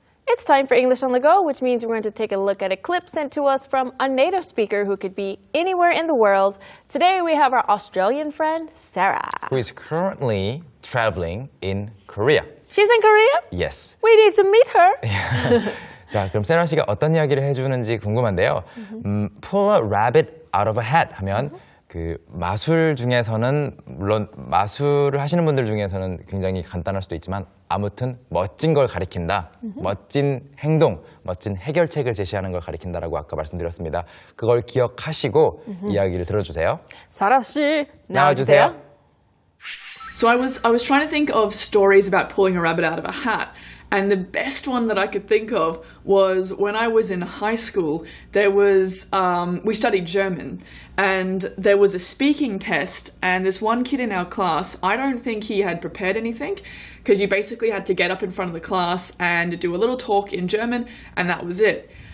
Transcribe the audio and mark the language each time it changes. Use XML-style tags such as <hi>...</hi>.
<en>It's time for English on the Go, which means we're going to take a look at a clip sent to us from a native speaker who could be anywhere in the world. Today we have our Australian friend, Sarah. Who is currently traveling in Korea. She's in Korea? Yes. We need to meet her.</en> <ko>자, 그럼 세라 씨가 어떤 이야기를 해주는지 궁금한데요.</ko> <en>Pull a rabbit out of a hat</en> <ko>하면 그 마술 중에서는 물론 마술을 하시는 분들 중에서는 굉장히 간단할 수도 있지만 아무튼 멋진 걸 가리킨다. 멋진 행동, 멋진 해결책을 제시하는 걸 가리킨다라고 아까 말씀드렸습니다. 그걸 기억하시고 이야기를 들어주세요. 사라 씨, 나와주세요.</ko> <en>So I was trying to think of stories about pulling a rabbit out of a hat. And the best one that I could think of was when I was in high school, there was, we studied German, and there was a speaking test, and this one kid in our class, I don't think he had prepared anything, because you basically had to get up in front of the class and do a little talk in German, and that was it.</en>